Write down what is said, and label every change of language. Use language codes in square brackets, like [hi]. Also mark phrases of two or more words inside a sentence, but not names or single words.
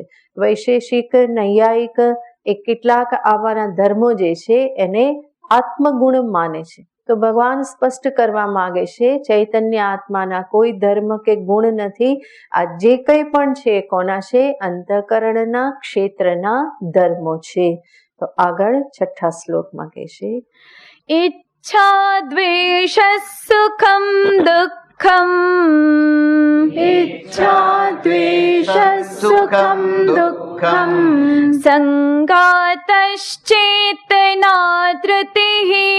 [gu] વૈશેષિક, નૈયાયિક એ કેટલાક આવાના ધર્મો જે છે એને આત્મગુણ માને છે. તો ભગવાન સ્પષ્ટ કરવા માંગે છે ચૈતન્ય આત્માના કોઈ ધર્મ કે ગુણ નથી. આ જે કંઈ પણ છે કોના છે? અંતઃકરણના, ક્ષેત્રના ધર્મો છે. તો આગળ 6થા શ્લોકમાં કહેશે [sa] इच्छा द्वेष सुखम दुःखम इच्छा द्वेष सुखम दुःखम संघातश्चेतना धृतिः